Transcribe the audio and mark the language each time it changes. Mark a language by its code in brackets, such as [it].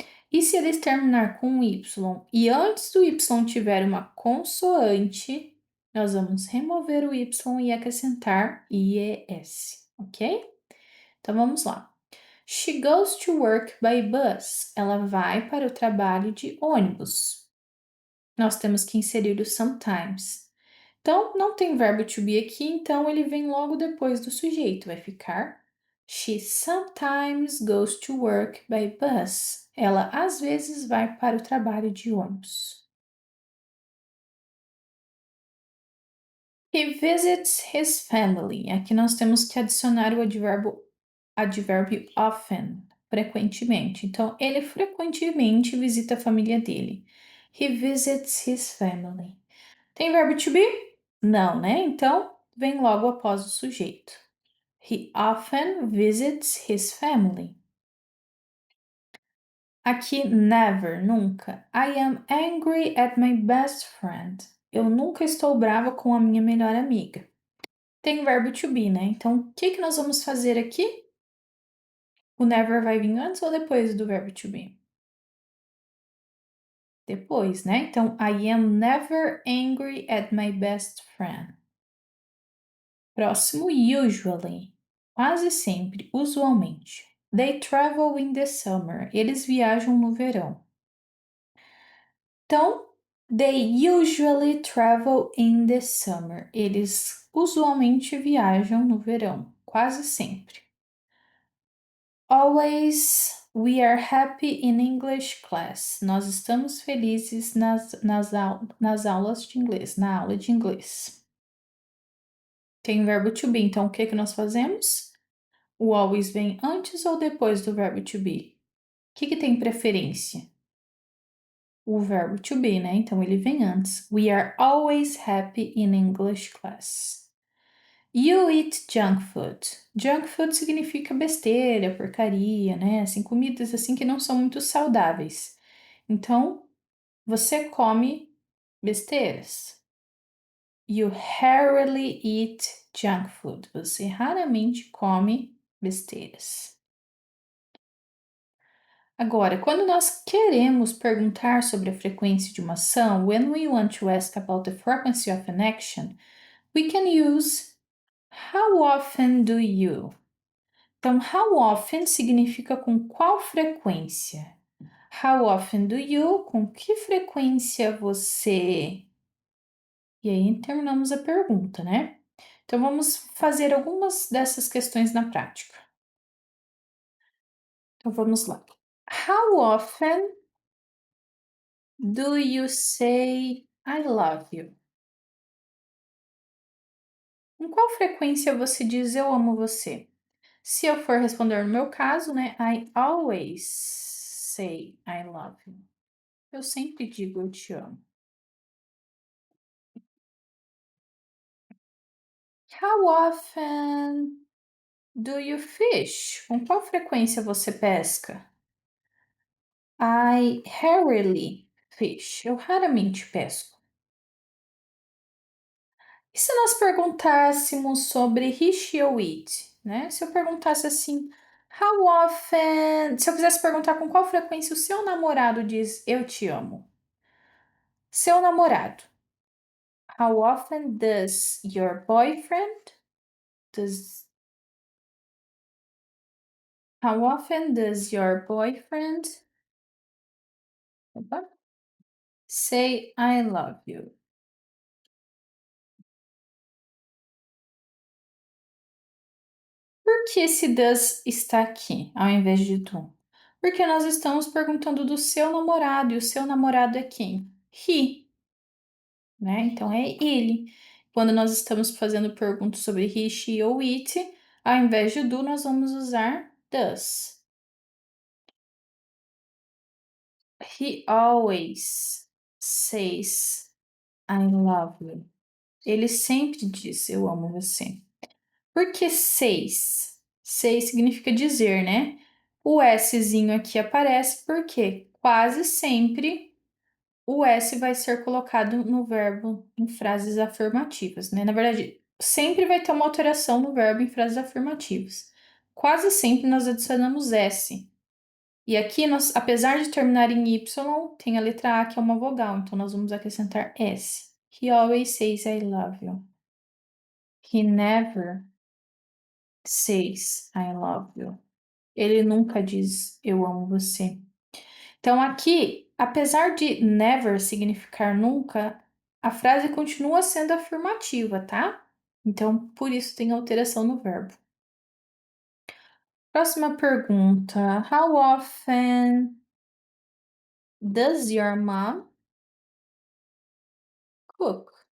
[pt] E se eles terminar com Y e antes do Y tiver uma consoante, nós vamos remover o Y e acrescentar IES, ok? Então vamos lá. [en] She goes to work by bus. [pt] Ela vai para o trabalho de ônibus. Nós temos que inserir o sometimes. Então, não tem verbo to be aqui, então ele vem logo depois do sujeito. Vai ficar [en] She sometimes goes to work by bus. [pt] Ela às vezes vai para o trabalho de ônibus. [en] He visits his family. [pt] Aqui nós temos que adicionar o advérbio often, frequentemente. Então, ele frequentemente visita a família dele. [en] He visits his family. [pt] Tem verbo to be? Não, né? Então, vem logo após o sujeito. [en] He often visits his family. Aqui, never, nunca. I am angry at my best friend. [pt] Eu nunca estou brava com a minha melhor amiga. Tem verbo to be, né? Então, o que nós vamos fazer aqui? O never vai vir antes ou depois do verbo to be? Depois, né? [en] Então, I am never angry at my best friend. [pt] Próximo, usually. Quase sempre, usualmente. [en] They travel in the summer. [pt] Eles viajam no verão. [en] Então, they usually travel in the summer. [pt] Eles usualmente viajam no verão, quase sempre. [en] Always we are happy in English class. [pt] Nós estamos felizes nas aulas de inglês, na aula de inglês. Tem o verbo to be, então o que que nós fazemos? O always vem antes ou depois do verbo to be? O que que tem preferência? O verbo to be, né? Então ele vem antes. [en] We are always happy in English class. You eat junk food. Junk food [pt] significa besteira, porcaria, né? Assim, comidas assim que não são muito saudáveis. Então, você come besteiras. [en] You rarely eat junk food. [pt] Você raramente come besteiras. Agora, quando nós queremos perguntar sobre a frequência de uma ação, [en] when we want to ask about the frequency of an action, we can use how often do you? [pt] Então, how often significa com qual frequência. [en] How often do you? [pt] Com que frequência você? E aí terminamos a pergunta, né? Então, vamos fazer algumas dessas questões na prática. Então, vamos lá. [en] How often do you say I love you? [pt] Com qual frequência você diz eu amo você? Se eu for responder no meu caso, né? [en] I always say I love you. [pt] Eu sempre digo eu te amo. [en] How often do you fish? [pt] Com qual frequência você pesca? [en] I rarely fish. [pt] Eu raramente pesco. E se nós perguntássemos sobre he, she ou it, né? Se eu perguntasse assim, how often. Se eu quisesse perguntar com qual frequência o seu namorado diz eu te amo. Seu namorado. [en] How often does your boyfriend does how often does your boyfriend opa, say I love you? [pt] Por que esse does está aqui ao invés de do? Porque nós estamos perguntando do seu namorado e o seu namorado é quem? He, né? Então é ele. Quando nós estamos fazendo perguntas sobre he, she ou it, ao invés de do, nós vamos usar does. [en] He always says I love you. [pt] Ele sempre diz eu amo você. Por que seis? Seis significa dizer, né? O Szinho aqui aparece porque quase sempre o S vai ser colocado no verbo em frases afirmativas, né? Na verdade, sempre vai ter uma alteração no verbo em frases afirmativas. Quase sempre nós adicionamos S. E aqui, nós, apesar de terminar em Y, tem a letra A que é uma vogal, então nós vamos acrescentar S. [en] He always says I love you. He never says I love you. [pt] Ele nunca diz eu amo você. Então aqui, apesar de never significar nunca, a frase continua sendo afirmativa, tá? Então por isso tem alteração no verbo. Próxima pergunta. [en] How often does your mom cook?